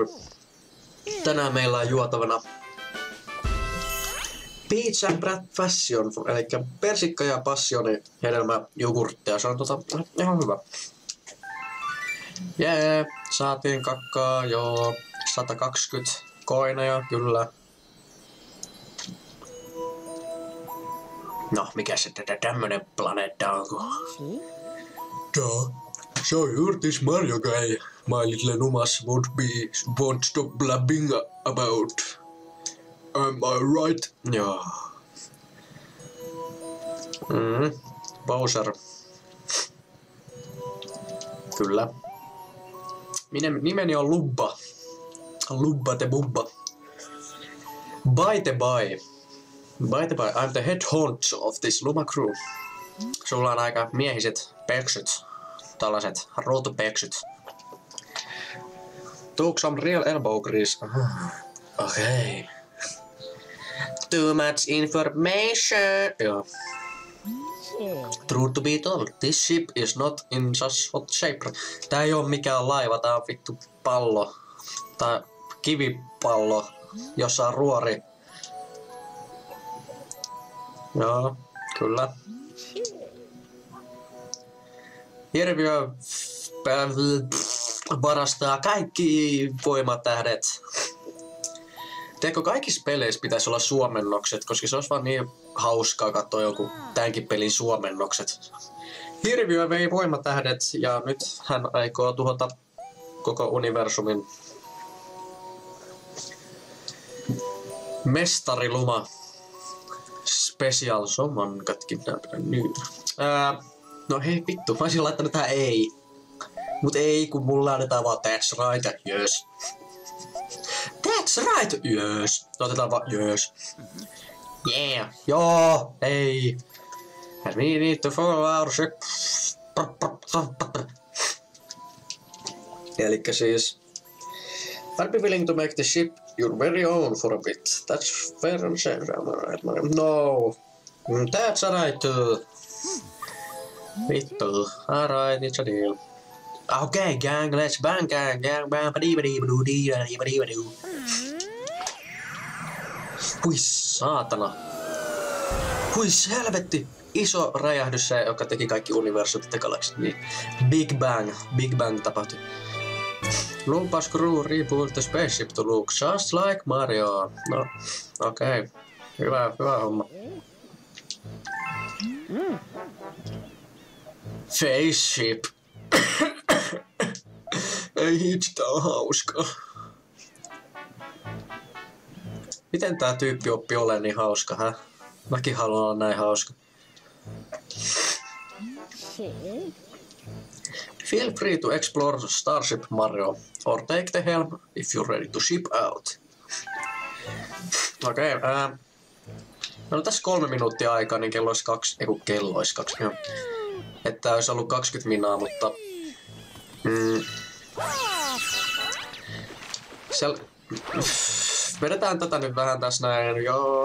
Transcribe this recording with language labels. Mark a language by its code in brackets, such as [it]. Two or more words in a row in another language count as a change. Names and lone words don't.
[fi] Tänään meillä on juotavana Peach and Brat Fashion, eli persikka ja passioni hedelmä jogurttia. Se on ihan hyvä. Jee, saatiin kakkaa, joo. 120 koineja, kyllä. No, mikä se tämmönen planeetta on? [en] So you're this Mario guy my little Numas won't stop blabbing about. Am I right? [fi] Joo. Bowser. Kyllä. Nimeni on Lubba. [en] Lubba te Bubba. By the by. I'm the head honcho of this Luma crew. [fi] Sulla on aika miehiset peksyt. Tällaiset routupeksyt. [en] Took some real elbow grease. Okay. Too much information. Joo. True to be told, this ship is not in such hot shape. [fi] Tää ei oo mikään laiva, tää on vittu pallo. Tai kivipallo, jossa on ruori. Joo, kyllä. Hirviö varastaa kaikki voimatähdet. Tiedätkö, kaikissa peleissä pitäisi olla suomennokset, koska se olisi vaan niin hauskaa katsoa joku tämänkin pelin suomennokset. Hirviö vei voimatähdet ja nyt hän aikoo tuhota koko universumin. Mestari Luma. [en] Special someone got kidnapped new. [fi] No hei vittu, mä olisin laittanut tähän ei. Mut ei, kun mulla annetaan vaan [en] that's right [fi] ja yes. [en] That's right, yes. [fi] Otetaan vaan yes. Yeah, joo, ei. [en] And we need to follow our ship. [fi] Elikkä siis [en] I'd be willing to make the ship your very own for a bit. That's fair and safe. No. That's alright. Vittu. Alright, it's a deal. Okay, gang, let's bang, gang, bang, ba-dee-ba-dee-ba-doo-dee-ba-dee-ba-doo. [fi] Huis, saatana. Huis, helvetti. Iso räjähdys se, joka teki kaikki universumit ja galaksit. Niin. [en] Big Bang [fi] tapahtui. [en] Lumpa's crew rebuilt the spaceship to look just like Mario. [fi] No, okei. Okay. Hyvä homma. Spaceship. Ei hitsi, tää on hauskaa. Miten tää tyyppi oppi olemaan niin hauska, hä? Mäkin haluan olla näin hauska. [en] Feel free to explore Starship Mario, or take the helm if you're ready to ship out. [fi] Okei, no tässä 3 minuuttia aikaa, niin kello olisi 2, joo. Että olisi ollut 20 minaa, mutta... Vedetään tätä nyt vähän tässä näin, joo.